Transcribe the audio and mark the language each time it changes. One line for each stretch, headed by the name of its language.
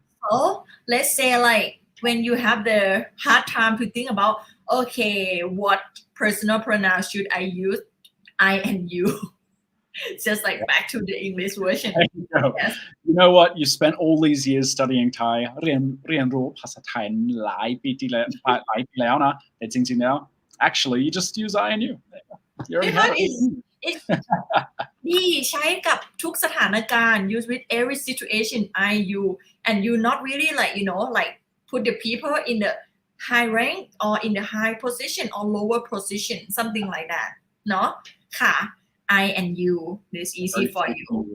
English: So let's say like when you have the hard time to think about, okay, what personal pronouns should I use? I and you. Just like back to the English version. Yes. You know what? You spent all these years studying Thai.
Thai: เรียนรู้ภาษาไทยหลายปีแล้วนะแต่จริงๆแล้ว
English: actually you just use I and you. Because it's
Thai: ดีใช้กับทุกสถานการณ์
English: use with every situation I you and you not really like like put the people in the high rank or in the high position or lower position something like that
Thai: เนาะค่ะ
English: I and you this easy for you